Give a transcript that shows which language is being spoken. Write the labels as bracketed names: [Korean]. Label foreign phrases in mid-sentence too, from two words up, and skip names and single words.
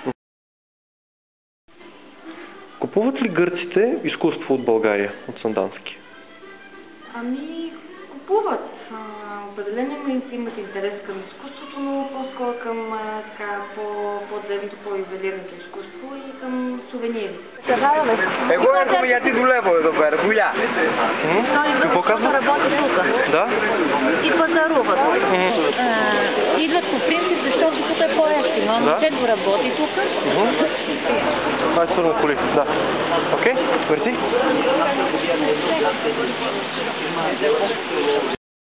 [Bulgarian] Купуват ли гърците изкуство от България, от Сандански? Ами, купуват. Определено имат интерес към изкуството, но по-скоро към по-древното, по-ювелирното изкуство и към сувенири. [Greek] Εγώ έρχομαι γιατί δουλεύω εδώ πέρα, δουλειά. [Bulgarian] Какво казва? Работи тук. Да? И пазаруват. Идват по принцип, защото тук е по-ефтино. Момчето работи тук. Това е свързано коли. Да. Окей, мерси.